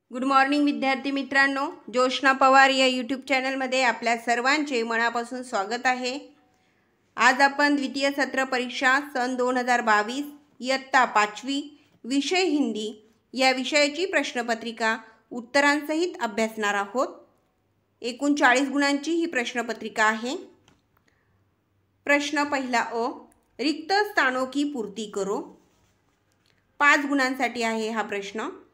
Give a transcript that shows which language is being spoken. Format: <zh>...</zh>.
<mr>Good morning विद्यार्थी मित्रांनो, जोशना पवार या यूट्यूब चॅनलमध्ये आपल्या सर्वांचे मनापासून स्वागत आहे। आज आपण द्वितीय सत्र परीक्षा सन 2022 इयत्ता 5वी विषय हिंदी या विषयाची प्रश्नपत्रिका उत्तरांसहित अभ्यासणार आहोत। एकूण 40 गुणांची ही प्रश्नपत्रिका आहे। प्रश्न पहिला अ,</mr> <hi>रिक्त स्थानों की पूर्ति करो।</hi> <mr>5 गुणांसाठी आहे हा प्रश्न।</mr>